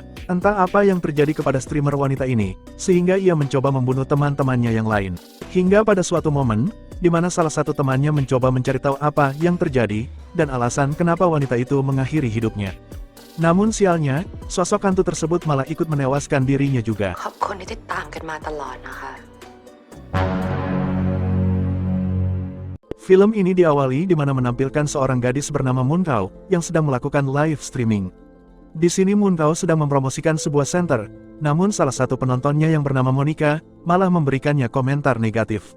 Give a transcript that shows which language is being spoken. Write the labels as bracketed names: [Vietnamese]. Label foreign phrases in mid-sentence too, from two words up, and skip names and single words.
[Indonesian] Entah apa yang terjadi kepada streamer wanita ini, sehingga ia mencoba membunuh teman-temannya yang lain. Hingga pada suatu momen, di mana salah satu temannya mencoba mencari tahu apa yang terjadi, dan alasan kenapa wanita itu mengakhiri hidupnya. Namun sialnya, sosok hantu tersebut malah ikut menewaskan dirinya juga. [Thai] ขอบคุณที่ติดตามกันมาตลอดนะคะ [Indonesian] Film ini diawali di mana menampilkan seorang gadis bernama Moonkau yang sedang melakukan [English] live streaming. [Indonesian] Di sini Moonkau sedang mempromosikan sebuah center, namun salah satu penontonnya yang bernama Monica malah memberikannya komentar negatif.